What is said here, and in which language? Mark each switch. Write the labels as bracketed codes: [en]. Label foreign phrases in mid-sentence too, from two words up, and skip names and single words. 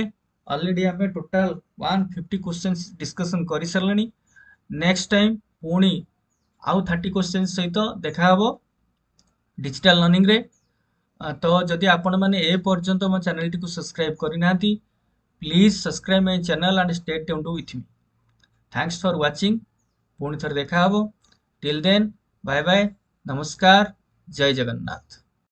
[or] ଅଲରେଡି ଆମେ ଟୋଟାଲ 150 [en] questions discussion [or] କରି ସରିଲୁଣି। [en] next time [or] ପୁଣି ଆଉ 30 କ୍ୱେଶ୍ଚନ୍ସ ସହିତ ଦେଖା ହେବ [en] digital learning [or] ରେ। ତ ଯଦି ଆପଣ ମାନେ ଏ ପର୍ଯ୍ୟନ୍ତ ମୋ ଚ୍ୟାନେଲ ଟି କୁ ସବସ୍କ୍ରାଇବ କରି ନାହାନ୍ତି, [en] please subscribe my channel and stay tuned with me. thanks for watching. [or] ପୁଣି ଥରେ ଦେଖା ହେବ। [en] till then bye bye, [or] ନମସ୍କାର, ଜୟ ଜଗନ୍ନାଥ।